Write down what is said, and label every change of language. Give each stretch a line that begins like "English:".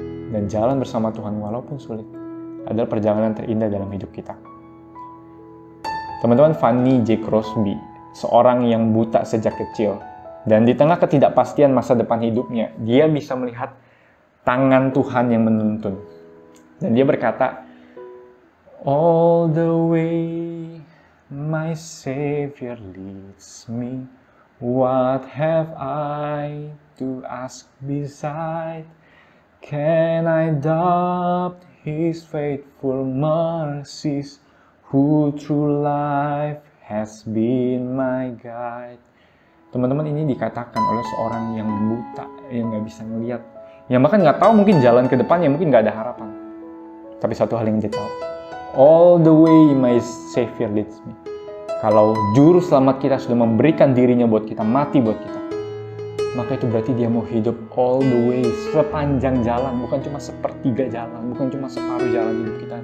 Indonesian: Dan jalan bersama Tuhan walaupun sulit adalah perjalanan terindah dalam hidup kita. Teman-teman, Fanny J. Crosby, seorang yang buta sejak kecil, dan di tengah ketidakpastian masa depan hidupnya, dia bisa melihat tangan Tuhan yang menuntun.
English: Dan dia berkata, "All the way my Savior leads me, what have I to ask beside? Can I doubt His faithful mercies, who through life has been my guide?"
Indonesian: Teman-teman, ini dikatakan oleh seorang yang buta, yang nggak bisa ngelihat, yang bahkan nggak tahu mungkin jalan ke depannya, mungkin nggak ada harapan. Tapi satu hal yang dia tahu,
English: all the way my Savior leads me.
Indonesian: Kalau juru selamat kita sudah memberikan dirinya buat kita, mati buat kita, maka itu berarti Dia mau hidup
English: all the way,
Indonesian: sepanjang jalan, bukan cuma sepertiga jalan, bukan cuma separuh jalan hidup kita.